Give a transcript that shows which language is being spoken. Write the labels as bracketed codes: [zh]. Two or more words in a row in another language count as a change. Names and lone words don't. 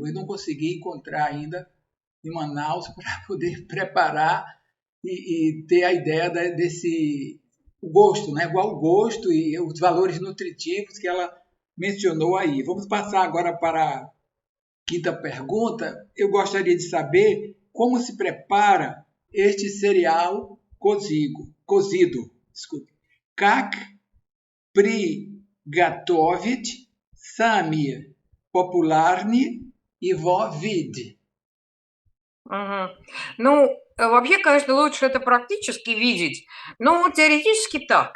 [pt] Eu não consegui encontrar ainda em Manaus para poder preparar e ter a ideia desse o gosto, né? Igual o gosto e os valores nutritivos que ela mencionou aí. Vamos passar agora para a quinta pergunta. Eu gostaria de saber como se prepara este cereal cozido. Desculpe. [ru] Как приготовить самые популярные его виды? Мгм. Ну, вообще, конечно, лучше это практически видеть, но теоретически так.